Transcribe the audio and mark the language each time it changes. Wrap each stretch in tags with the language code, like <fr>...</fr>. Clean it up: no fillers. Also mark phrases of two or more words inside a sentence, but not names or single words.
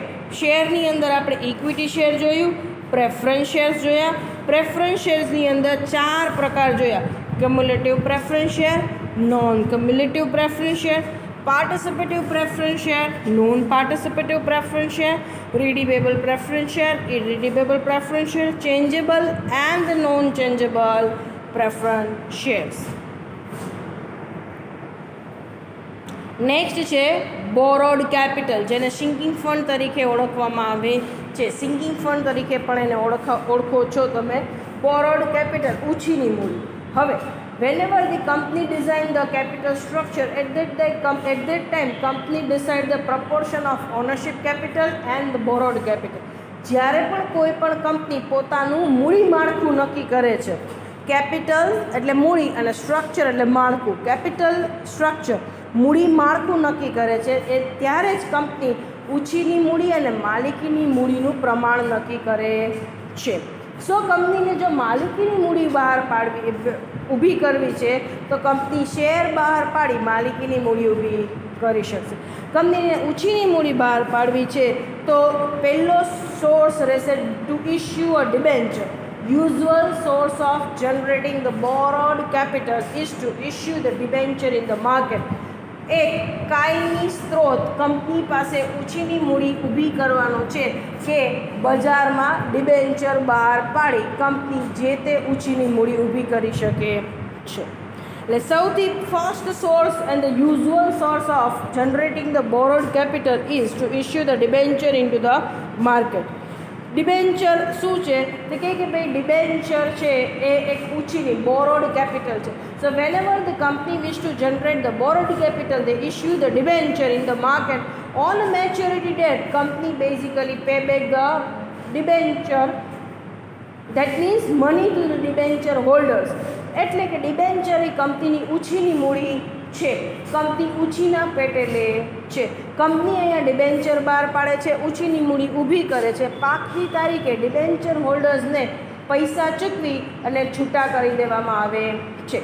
<gu>શેરની અંદર આપણે</gu> <en>equity share</en> <gu>જોયું,</gu> <en>preference shares</en> <gu>જોયા.</gu> <en>preference shares</en> <gu>અંદર 4 પ્રકાર જોયા:</gu> <en>cumulative preference share, non cumulative preference share, participative preference share, non participative preference share, redeemable preference share, irredeemable preference share, changeable and non changeable preference shares. next is borrowed capital,</en> <gu>જેને</gu> <en>sinking fund</en> <gu>તરીકે ઓળખવામાં આવે છે.</gu> <en>sinking fund</en> <gu>તરીકે પણ એને ઓળખો છો તમે.</gu> <en>borrowed capital,</en> <gu>ઉછીની મૂડી.</gu> <en>હવે whenever the company design the capital structure, at that time company decide the proportion of ownership capital and the borrowed capital.</en> <gu>જ્યારે પણ કોઈ પણ કંપની પોતાનું મૂડી માળખું નક્કી કરે છે, કેપિટલ એટલે મૂડી અને સ્ટ્રક્ચર એટલે માળખું,</gu> <en>capital structure</en> <gu>મૂડી માળખું નક્કી કરે છે, એ ત્યારે જ કંપની ઉછીની મૂડી અને માલિકીની મૂડીનું પ્રમાણ નક્કી કરે છે. સો કંપનીને જો માલિકીની મૂડી બહાર ઊભી કરવી છે તો કંપની શેર બહાર પાડી માલિકીની મૂડી ઊભી કરી શકશે. કંપનીને ઉછીની મૂડી બહાર પાડવી છે તો પહેલો સોર્સ રહેશે</gu> <en>to issue a debenture. Usual source of generating the borrowed capital is to issue the debenture in the market.</en> <gu>એક કાયમી સ્ત્રોત કંપની પાસે ઉછીની મૂડી ઊભી કરવાનો છે કે બજારમાં ડિબેન્ચર બહાર પાડી કંપની જે તે ઉછીની મૂડી ઊભી કરી શકે છે. એટલે</gu> <en>first source and the usual source of generating the borrowed capital is to issue the debenture in to the market.</en> <gu>ડિબેન્ચર શું છે? તો કહે કે ભાઈ ડિબેન્ચર છે એ એક ઉછીની</gu> <en>borrowed capital</en> <gu>છે. સો</gu> <en>whenever the company wish to generate the borrowed capital, they issue the debenture in the market. On maturity date, company basically pay back the debenture. That means money to the debenture holders.</en> <gu>એટલે કે ડિબેન્ચર એ કંપનીની ઉછીની મૂડી છે, કંપની ઉછીના પેટે લે છે. કંપની અહીંયા ડિબેન્ચર બહાર પાડે છે, ઉછીની મૂડી ઊભી કરે છે, પાકતી તારીખે</gu> <en>debenture holders</en> <gu>પૈસા ચૂકવી અને છૂટા કરી દેવામાં આવે છે.</gu>